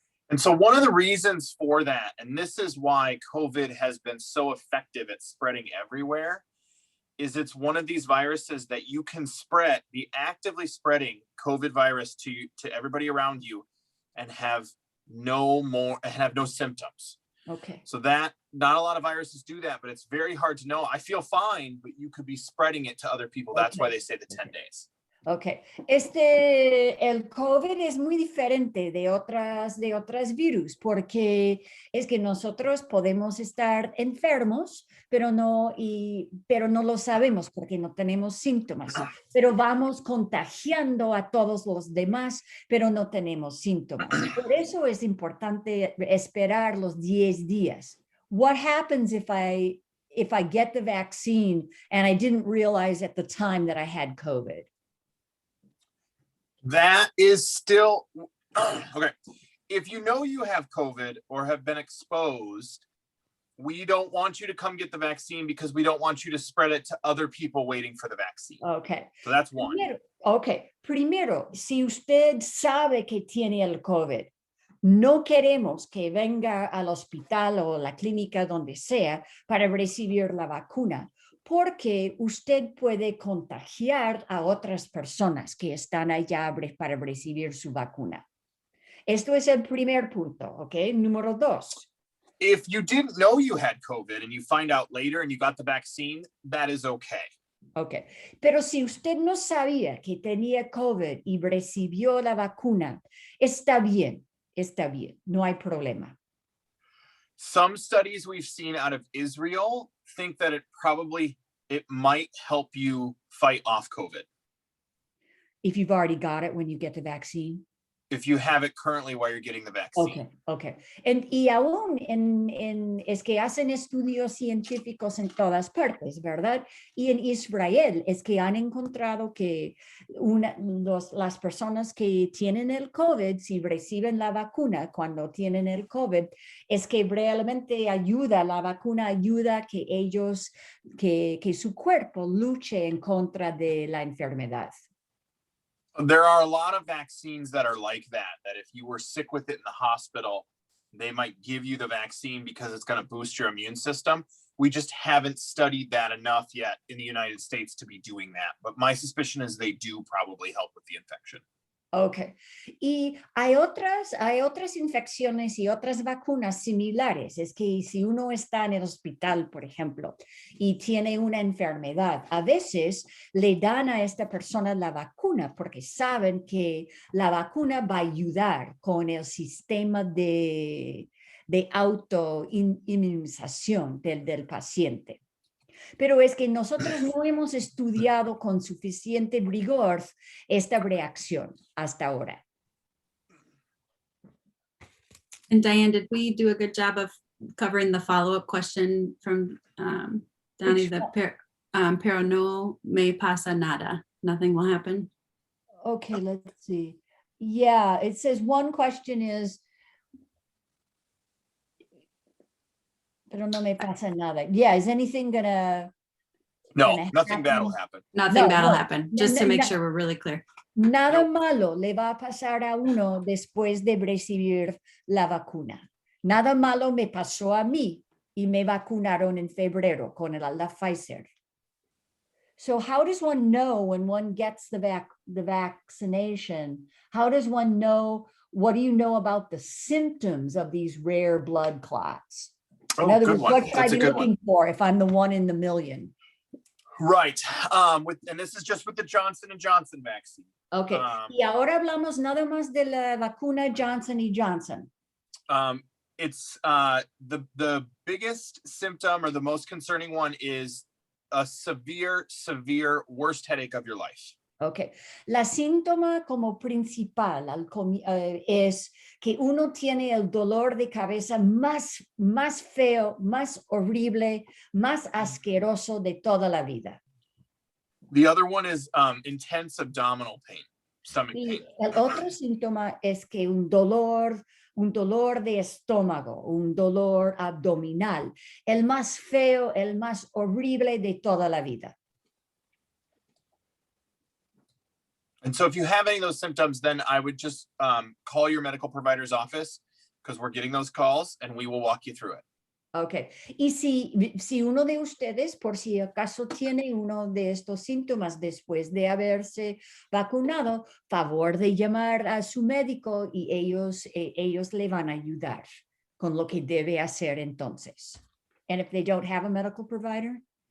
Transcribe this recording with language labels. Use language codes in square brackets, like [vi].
[en] And so one of the reasons for that, and this is why COVID has been so effective at spreading everywhere, is it's one of these viruses that you can be actively spreading COVID virus to everybody around you and have no symptoms. Okay. So that not a lot of viruses do that, but it's very hard to know. I feel fine, but you could be spreading it to other people. That's why they say the 10 days. Okay. [es] El COVID es muy diferente de otras virus porque es que nosotros podemos estar enfermos, pero no lo sabemos porque no tenemos síntomas. Pero vamos contagiando a todos los demás, pero no tenemos síntomas. Por eso es importante esperar los 10 días. [en] What happens if I get the vaccine and I didn't realize at the time that I had COVID? That is still okay. If you know you have COVID or have been exposed, we don't want you to come get the vaccine because we don't want you to spread it to other people waiting for the vaccine. Okay. So that's one. [es] Primero, si usted sabe que tiene el COVID, no queremos que venga al hospital o la clínica donde sea para recibir la vacuna, porque usted puede contagiar a otras personas que están allá para recibir su vacuna. Esto es el primer punto, ¿ok? Número 2. [en] If you didn't know you had COVID and you find out later and you got the vaccine, that is okay. [es] Ok, pero si usted no sabía que tenía COVID y recibió la vacuna, está bien, no hay problema. [en] Some studies we've seen out of Israel think that it might help you fight off COVID. If you've already got it when you get the vaccine. If you have it currently while you're getting the vaccine. Okay. [es] Y aún es que hacen estudios científicos en todas partes, ¿verdad? Y en Israel es que han encontrado que las personas que tienen el COVID, si reciben la vacuna cuando tienen el COVID, es que realmente la vacuna ayuda que que su cuerpo luche en contra de la enfermedad. [en] There are a lot of vaccines that are like that if you were sick with it in the hospital, they might give you the vaccine because it's going to boost your immune system. We just haven't studied that enough yet in the United States to be doing that. But my suspicion is they do probably help with the infection. Ok. [es] Y hay otras infecciones y otras vacunas similares. Es que si uno está en el hospital, por ejemplo, y tiene una enfermedad, a veces le dan a esta persona la vacuna porque saben que la vacuna va a ayudar con el sistema de autoinmunización del paciente. Pero es que nosotros no hemos estudiado con suficiente rigor esta reacción hasta ahora. [en] And Diane, did we do a good job of covering the follow-up question from Donnie? [es] Pero no me pasa nada. [en] Nothing will happen. Okay, let's see. Yeah, it says one question is, [es] pero no me pasa nada. [en] Yeah, is anything gonna Nothing bad will happen. Nothing bad will no. happen. Just to make sure we're really clear. [es] Nada malo le va a pasar a uno después de recibir la vacuna. Nada malo me pasó a mí y me vacunaron en febrero con la Pfizer. [en] So how does one know when one gets the vaccination? How does one know, what do you know about the symptoms of these rare blood clots? In Oh, other good one. what should I That's a be good one. looking for if I'm the one in the million? Right. And this is just with the Johnson & Johnson vaccine. Okay. [es] Y ahora hablamos nada más de la vacuna Johnson y Johnson. [en] It's the biggest symptom, or the most concerning one, is a severe worst headache of your life. Okay. [es] La síntoma como principal es que uno tiene el dolor de cabeza más feo, más horrible, más asqueroso de toda la vida. [en] The other one is intense abdominal pain, stomach [es] Y [en] pain. [es] el otro síntoma es que un dolor de estómago, un dolor abdominal, el más feo, el más horrible de toda la vida. [en] And so if you have any of those symptoms, then I would just call your medical provider's office, because we're getting those calls and we will walk you through it. Ok. [es] Y si uno de ustedes, por si acaso, tiene uno de estos síntomas después de haberse vacunado, favor de llamar a su médico y ellos le van a ayudar con lo que debe hacer entonces. [en] And if they don't have a medical provider?